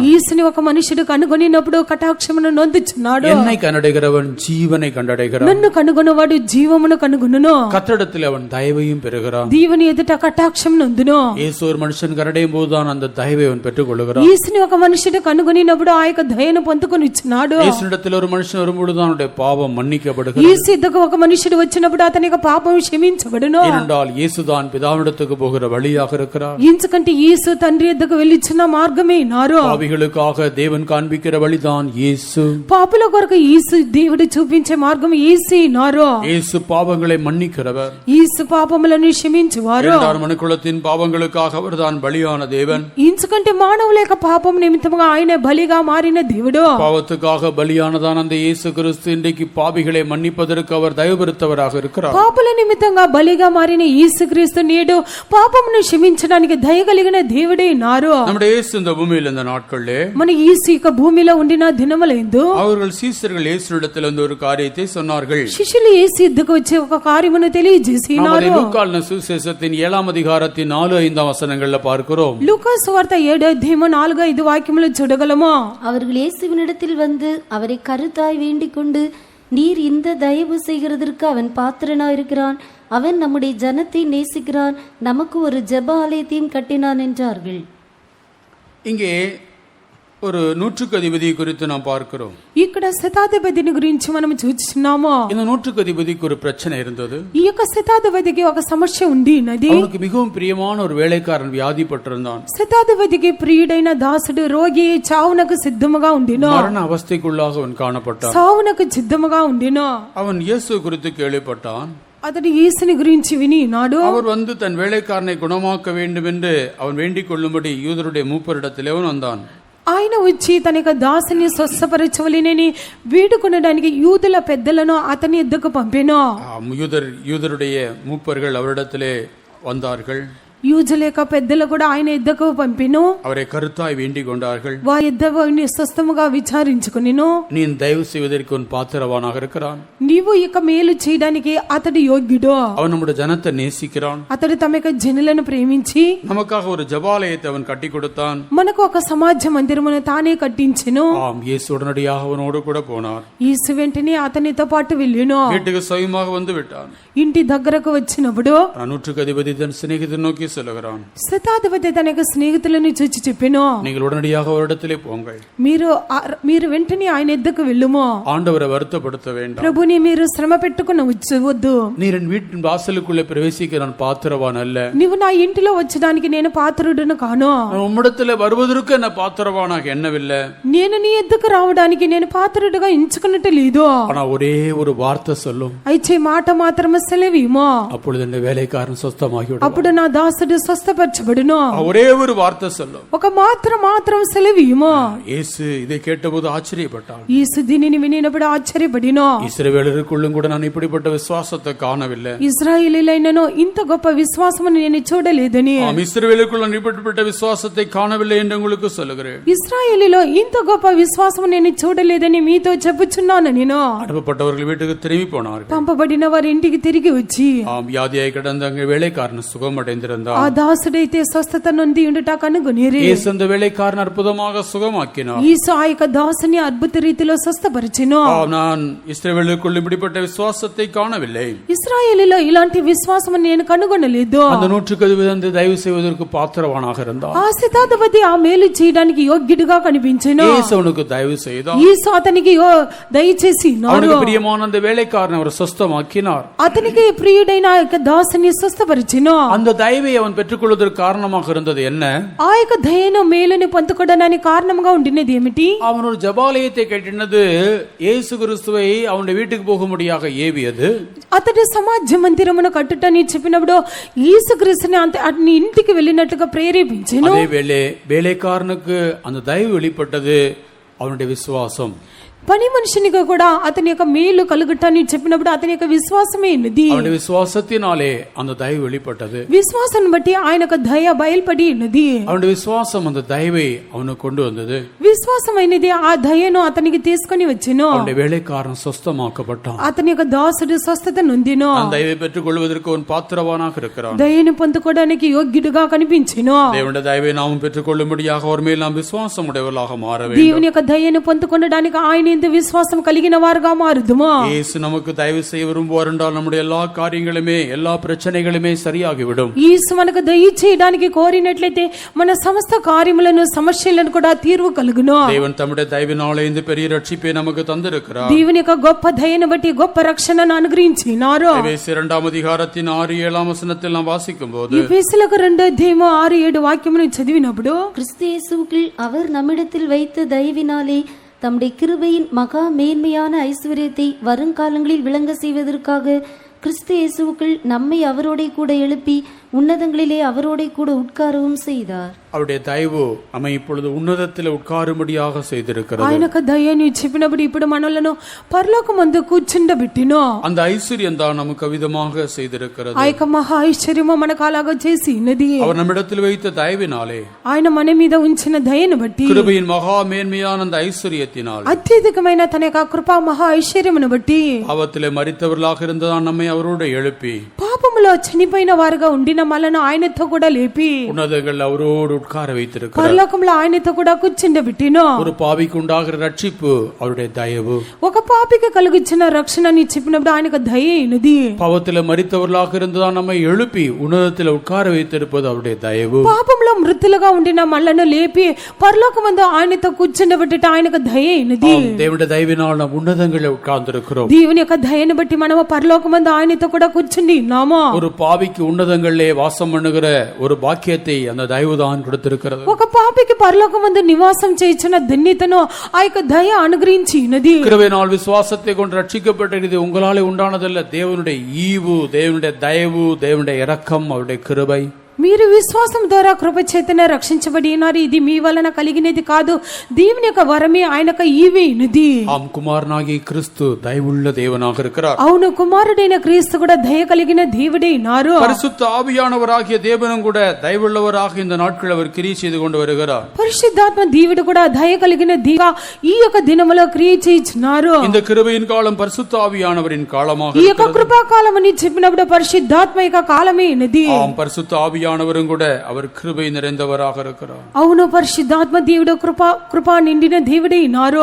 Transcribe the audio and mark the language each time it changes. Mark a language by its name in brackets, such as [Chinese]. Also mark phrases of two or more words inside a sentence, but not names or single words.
[Telugu] యేసుని ఒక మనుషుడు కనుగొనినప్పుడు కటాక్షమును నొందుచున్నాడు. [Tamil] என்னை கனடைகிறவன் ஜீவனை கண்டடைகிறான். [Telugu] నన్ను కనుగొనవాడు జీవమును కనుగొనును. [Tamil] கர்த்தரிடத்தில் அவன் தயவையும் பெறுகிறான். [Telugu] దేవుని ఎదుట కటాక్షం నొందును. [Tamil] இயேசு ஒரு மனுஷன் கனடையும் போதுதான் அந்த தயவை அவன் பெற்றுக் கொள்கிறான். [Telugu] యేసుని ఒక మనుషుడు కనుగొనినప్పుడు ఆ యొక్క దయను పొందుకొనిచున్నాడు. [Tamil] இயேசுவிடத்தில் ஒரு மனுஷன் வரும்பொழுது அவனுடைய பாவம் மன்னிக்கப்படுகிறது. [Telugu] యేసు యొద్దకు ఒక మనుషుడు వచ్చినప్పుడు అతని యొక్క పాపం క్షమించబడును. [Tamil] ஏனென்றால் இயேசுதான் பிதாவிடத்துக்கு போகிற வழியாக இருக்கிறார். [Telugu] ఎందుకంటే యేసు తండ్రి యొద్దకు వెళ్ళిచున్న మార్గమే నారు. [Tamil] பாவிகளுக்காக தேவன் காண்பிக்கிற வழிதான் இயேசு. [Telugu] పాపుల కొరకు యేసు దేవుడు చూపించే మార్గం యేసే నారు. [Tamil] இயேசு பாவங்களை மன்னிக்கிறவர். [Telugu] యేసు పాపములను క్షమించువారు. [Tamil] இரண்டாம் மனுக்குலத்தின் பாவங்களுக்காக அவர்தான் பலியான தேவன். [Telugu] ఎందుకంటే మానవుల యొక్క పాపం నిమిత్తముగా ఆయన బలిగా మారిన దేవుడు. [Tamil] பாவத்துக்காக பலியானதான் அந்த இயேசு கிறிஸ்து இன்றைக்கு பாவிகளை மன்னிப்பதற்கு அவர் தயவுபெருத்தவராக இருக்கிறார். [Telugu] పాపుల నిమిత్తంగా బలిగా మారిన యేసుక్రీస్తు నేడు పాపమును క్షమించడానికి దయగలిగిన దేవుడే నారు. [Tamil] நம்முடைய இயேசு இந்த பூமியில் இந்த நாட்களிலே [Telugu] మన యేసు యొక్క భూమిలో ఉండిన దినములందు [Tamil] அவர்கள் சீசர்கள் இயேசுவிடத்தில் வந்து ஒரு காரியத்தை சொன்னார்கள். [Telugu] శిష్యులు యేసు యొద్దకు వచ్చి ఒక కార్యమును తెలియజేసినారు. [Tamil] லூக்கான சுவிசேஷத்தின் 7ஆம் அதிகாரத்தின் 4-5 வசனங்கள்ல பார்க்கிறோம். [Telugu] లూకా సువార్త 7:4-5 వాక్యములు చూడగలము. [Tamil] அவர்கள் இயேசுவினிடத்தில் வந்து அவரை கருத்தாய் வேண்டிக் கொண்டு, நீர் இந்த தயவு செய்கிறதற்கு அவன் பாத்திரனாயிருக்கிறான். அவன் நம்முடைய ஜனத்தை நேசிக்கிறான். நமக்கு ஒரு ஜெப ஆலயத்தையும் கட்டினான் என்றார்கள். இங்கே ஒரு நூற்றுக்கு அதிபதி குறித்து நாம் பார்க்கிறோம். [Telugu] ఇక్కడ శతాధిపతిని గురించి మనం చూస్తున్నాము. [Tamil] இந்த நூற்றுக்கு அதிபதிக்கு ஒரு பிரச்சனை இருந்தது. [Telugu] ఈ యొక్క శతాధిపతికి ఒక సమస్య ఉంది. [Tamil] அவனுக்கு மிகவும் பிரியமான ஒரு வேலைக்காரன் வியாதிப்பட்டிருந்தான். [Telugu] శతాధిపతికి ప్రియుడైన దాసుడు రోగి చావునకు సిద్ధముగా ఉండినో. [Tamil] மரண அவஸ்தைக்குள்ளாக அவன் காணப்பட்டான். [Telugu] చావునకు సిద్ధముగా ఉండినో. [Tamil] அவன் இயேசு குறித்து கேள்விப்பட்டான். [Telugu] అతడు యేసుని గురించి వినినాడు. [Tamil] அவர் வந்து தன் வேலைக்காரனை குணமாக்க வேண்டும் என்று அவன் வேண்டிக் கொள்ளும்படி யூதருடைய மூப்பரிடத்திலே அவன் வந்தான். [Telugu] ఆయన వచ్చి తన యొక్క దాసుని స్వస్థపరచవలెనని వేడుకొనడానికి యూదుల పెద్దలను అతని యొద్దకు పంపెను. [Tamil] யூதருடைய மூப்பர்கள் அவரிடத்திலே வந்தார்கள். [Telugu] యూదుల యొక్క పెద్దలు కూడా ఆయన యొద్దకు పంపెను. [Tamil] அவரை கருத்தாய் வேண்டிக் கொண்டார்கள். [Telugu] వారి యొద్ద స్వస్థముగా విచారించుకొనెను. [Tamil] நீ தயவு செய்வதற்கு உன் பாத்திரவானாக இருக்கிறான். [Telugu] నీవు ఇక మేలు చేయడానికి అతడు యోగ్యుడు. [Tamil] அவன் நம்முடைய ஜனத்தை நேசிக்கிறான். [Telugu] అతడు తమ యొక్క జనులను ప్రేమించి [Tamil] நமக்காக ஒரு ஜபாலயத்தை அவன் கட்டி கொடுத்தான். [Telugu] మనకు ఒక సమాజ మందిరమును తానే కట్టించెను. [Tamil] ஆம், இயேசு உடனடியாக அவனோடு கூட போனார். [Telugu] యేసు వెంటనే అతనితో పాటు వెళ్ళెను. [Tamil] வீட்டுக்கு சுயமாக வந்து விட்டான். [Telugu] ఇంటి దగ్గరకు వచ్చినప్పుడు [Tamil] நூற்றுக்கு அதிபதி தன் சிநேகிதனை நோக்கி சொல்லுகிறான். [Telugu] శతాధిపతి తన యొక్క స్నేహితులను చూచి చెప్పెను, [Tamil] நீங்கள் உடனடியாக அவரிடத்திலே போங்கள். [Telugu] మీరు వెంటనే ఆయన ఎద్దకు వెళ్ళుము. [Tamil] ஆண்டவரை வருத்தப்படுத்த வேண்டாம். [Telugu] ప్రభుని మీరు శ్రమ పెట్టుకుని వద్దు. [Tamil] நீர் என் வீட்டின் வாசலுக்குள்ளே பிரவேசிக்க நான் பாத்திரவான் அல்ல. [Telugu] నీవు నా ఇంటిలో వచ్చడానికి నేను పాత్రుడును కాను. [Tamil] நான் உம்மிடத்திலே வருவதற்கு என்ன பாத்திரவானாக எண்ணவில்லை. [Telugu] నేను నీ ఎద్దకు రావడానికి నేను పాత్రుడుగా ఎంచుకున్నట్టు లేదు. [Tamil] ஆனா ஒரே ஒரு வார்த்தை சொல்லும். [Telugu] అయితే మాట మాత్రమే సెలవీమో. [Tamil] அப்பொழுது இந்த வேலைக்காரன் சொஸ்தமாகி விடுவான். [Telugu] అప్పుడు నా దాసుడు స్వస్థపరచబడును. [Tamil] ஒரே ஒரு வார்த்தை சொல்லும். [Telugu] ఒక మాత్రం సెలవీమో. [Tamil] இயேசு இதை கேட்டபோது ஆச்சரியப்பட்டான். [Telugu] యేసు దీనిని వినినప్పుడు ఆశ్చర్యపడినో. [Tamil] இஸ்ரவேலருக்குள்ளும் கூட நான் இப்படிப்பட்ட விசுவாசத்தை காணவில்லை. [Telugu] ఇశ్రాయేలీయులైనను ఇంత గొప్ప విశ్వాసమును నేను చూడలేదని. [Tamil] இஸ்ரவேலுக்குள்ள நான் இப்படிப்பட்ட விசுவாசத்தை காணவில்லை என்று உங்களுக்கு சொல்லுகிறேன். [Telugu] ఇశ్రాయేలీలో ఇంత గొప్ప విశ్వాసము నేను చూడలేదని మీతో చెప్పుచున్నాను. నేను [Tamil] அனுப்பப்பட்டவர்கள் வீட்டுக்கு திரும்பி போனார்கள். [Telugu] పంపబడిన వారి ఇంటికి తిరిగి వచ్చి [Tamil] வியாதியாய் கிடந்த அங்கே வேலைக்காரன் சுகமடைந்திருந்தான். [Telugu] ఆ దాసుడైతే స్వస్థత నొంది ఉండుట కనుగొనిరి. [Tamil] இயேசு அந்த வேலைக்காரன் அற்புதமாக சுகமாக்கினார். [Telugu] యేసు ఆ యొక్క దాసుని అద్భుత రీతిలో స్వస్థపరిచెను. [Tamil] நான் இஸ்ரவேலுக்குள்ள இப்படிப்பட்ட விசுவாசத்தை காணவில்லை. [Telugu] ఇశ్రాయేలీలో ఇలాంటి విశ్వాసము నేను కనుగొనలేదు. [Tamil] அந்த నూற்றுக்கு அதிபதி தயவு செய்வதற்கு பாத்திரவானாக இருந்தார். [Telugu] ఆ శతాధిపతి ఆ మేలు చేయడానికి యోగ్యుడిగా కనిపించెను. [Tamil] இயேசு அவனுக்கு தயவு செய்தார். [Telugu] యేసు అతనికి దయచేసి [Tamil] அவனுக்கு பிரியமான அந்த வேலைக்காரனை அவர் சொஸ்தமாக்கினார். [Telugu] అతని అతనికి ప్రియుడైన ఆ యొక్క దాసుని స్వస్థపరిచెను. [Tamil] அந்த தயவை அவன் பெற்றுக்கொள்வதற்கு காரணமாக இருந்தது என்ன? [Telugu] ఆ యొక్క దయను మేలుని పొందుకోవడానికి కారణంగా ఉండినది ఏమిటి? [Tamil] அவன் ஒரு ஜபாலயத்தை கட்டினது இயேசு கிறிஸ்துவை அவனுடைய வீட்டுக்கு போகும்படியாக ஏவியது. [Telugu] అతడు సమాజ మందిరమును కట్టుటని చెప్పినప్పుడు యేసుక్రీస్తుని అతని ఇంటికి వెళ్ళినట్లుగా ప్రేరేపించెను. [Tamil] அதே வேலைக்காரனுக்கு அந்த தயவு வெளிப்பட்டது அவனுடைய விசுவாசம். [Telugu] పని మనుషునికి కూడా అతని యొక్క మేలు కలుగుటని చెప్పినప్పుడు అతని యొక్క విశ్వాసమే ఉన్నది. [Tamil] அவனுடைய விசுவாசத்தினாலே அந்த தயவு வெளிப்பட்டது. [Telugu] విశ్వాసం బట్టి ఆయన యొక్క దయ బయలుపడి ఉన్నది. [Tamil] அவனுடைய விசுவாசம் அந்த தயவை அவனுக்கு கொண்டு வந்தது. [Telugu] విశ్వాసమైనది ఆ దయను అతనికి తీసుకొని వచ్చెను. [Tamil] அவனுடைய வேலைக்காரன் சொஸ்தமாக்கப்பட்டான். [Telugu] అతని యొక్క దాసుడు స్వస్థత నొందెను. [Tamil] அந்த தயவை பெற்றுக் கொள்வதற்கு அவன் பாத்திரவானாக இருக்கிறான். [Telugu] దయను పొందుకోవడానికి యోగ్యుడుగా కనిపించెను. [Tamil] தேவனுடைய தயவை நாம் பெற்றுக்கொள்ளும்படியாக அவர் மேல் நாம் விசுவாசம் உடையவர்களாக மாற வேண்டும். [Telugu] దేవుని యొక్క దయను పొందుకోవడానికి ఆయన యందు విశ్వాసం కలిగిన వారుగా మారుదుము. [Tamil] இயேசு நமக்கு தயவு செய்ய விரும்புவார் என்றால் நம்முடைய எல்லா காரியங்களுமே எல்லா பிரச்சனைகளுமே சரியாகிவிடும். [Telugu] యేసు మనకు దయ చేయడానికి కోరినట్లయితే మన సమస్త కార్యములను సమస్యలను కూడా తీర్వు కలుగును. [Tamil] தேவன் தம்முடைய தயவினாலே இந்த பெரிய ரட்சிப்பை நமக்கு தந்திருக்கிறார். [Telugu] దేవుని యొక్క గొప్ప దయను బట్టి గొప్ప రక్షణను అనుగ్రహించినారు. [Tamil] எபேசியர் 2:6-7 வசனத்தில் நாம் வாசிக்கும்போது [Telugu] ఎఫెసీయులకు 2:6-7 వాక్యమును చదివినప్పుడు [Tamil] கிறிஸ்து இயேசுவுக்குள் அவர் நம்மிடத்தில் வைத்த தயவினாலே தம்முடைய கிருபையின் மகா மேன்மையான ஐஸ்வர்யத்தை வருங்காலங்களில் விளங்க செய்வதற்காக கிறிஸ்து இயேசுவுக்குள் நம்மை அவரோட கூட எழுப்பி உன்னதங்களிலே அவரோட கூட உட்காரவும் செய்தார். அவருடைய தயவு நம்மை இப்பொழுது உன்னதத்தில் உட்காரும்படியாக செய்திருக்கிறது. [Telugu] ఆయన యొక్క దయను చెప్పినప్పుడు ఇప్పుడు మనలను పరలోకమందు కూర్చుండబెట్టిను. [Tamil] அந்த ஐஸ்வர்யம் தான் நமக்கு விதமாக செய்திருக்கிறது. [Telugu] ఆ యొక్క మహా ఐశ్వర్యము మనకు అలాగా చేసి ఉన్నది. [Tamil] அவர் நம்மிடத்தில் வைத்த தயவினாலே [Telugu] ఆయన మన మీద ఉంచిన దయను బట్టి [Tamil] கிருபையின் மகா மேன்மையான அந்த ஐஸ்வர்யத்தினால் [Telugu] అత్యధికమైన తన యొక్క కృపా మహా ఐశ్వర్యమును బట్టి [Tamil] பாவத்திலே மரித்தவர்களாக இருந்ததான் நம்மை அவரோடு எழுப்பி [Telugu] పాపములో చనిపోయిన వారుగా ఉండిన మనలను ఆయనతో కూడా లేపి [Tamil] உன்னதங்கள் அவரோடு உட்கார வைத்திருக்கிறார். [Telugu] పరలోకంలో ఆయనతో కూడా కూర్చుండబెట్టిను. [Tamil] ஒரு பாவிக்கு உண்டாகிற ரட்சிப்பு அவருடைய தயவு. [Telugu] ఒక పాపికి కలిగించిన రక్షణని చెప్పినప్పుడు ఆయనకు దయ అయినది. [Tamil] பாவத்திலே மரித்தவர்களாக இருந்ததான் நம்மை எழுப்பி உன்னதத்தில் உட்கார வைத்திருப்பது அவருடைய தயவு. [Telugu] పాపంలో మృతులుగా ఉండిన మనలను లేపి పరలోకమందు ఆయనతో కూర్చుండబెట్టుట ఆయనకు దయ అయినది. [Tamil] தேவனுடைய தயவினால் நாம் உன்னதங்களில் உட்கார்ந்திருக்கிறோம். [Telugu] దేవుని యొక్క దయను బట్టి మనము పరలోకమందు ఆయనతో కూడా కూర్చుండి ఉన్నాము. [Tamil] ஒரு பாவிக்கு உன்னதங்களிலே வாசம் பண்ணுகிற ஒரு பாக்கியத்தை அந்த தயவுதான் கொடுத்திருக்கிறது. [Telugu] ఒక పాపికి పరలోకమందు నివాసం చేయించిన ధన్యతను ఆ యొక్క దయ అనుగ్రహించినది. [Tamil] கிருபையினால் விசுவாசத்தை கொண்டு ரட்சிக்கப்பட்டது உங்களாலே உண்டானதல்ல, தேவனுடைய ஈவு, தேவனுடைய தயவு, தேவனுடைய இரக்கம், அவருடைய கிருபை. [Telugu] మీరు విశ్వాసం ద్వారా కృప చేతనే రక్షించబడి ఉన్నారు. ఇది మీ వలన కలిగినది కాదు, దేవుని యొక్క వరమే, ఆయన యొక్క ఈవే ఉన్నది. [Tamil] ஆம், குமாரனாகிய கிறிஸ்து தயவுள்ள தேவனாக இருக்கிறார். [Telugu] అవును, కుమారుడైన క్రీస్తు కూడా దయ కలిగిన దేవుడే ఉన్నారు. [Tamil] பரிசுத்த ஆவியானவராகிய தேவனும் கூட தயவுள்ளவராக இந்த நாட்கள் அவர் கிரியை செய்து கொண்டு வருகிறார். [Telugu] పరిశుద్ధాత్మ దేవుడు కూడా దయ కలిగిన దేవా ఈ యొక్క దినములో క్రియ చేయించున్నారు. [Tamil] இந்த கிருபையின் காலம் பரிசுத்த ஆவியானவரின் காலமாக [Telugu] ఈ యొక్క కృపాకాలం అని చెప్పినప్పుడు పరిశుద్ధాత్మ యొక్క కాలమే ఉన్నది. [Tamil] ஆம், பரிசுத்த ஆவியானவரும் கூட அவர் கிருபை நிறைந்தவராக இருக்கிறார். [Telugu] అవును, పరిశుద్ధాత్మ దేవుడు కృపా నిండిన దేవుడే ఉన్నారు.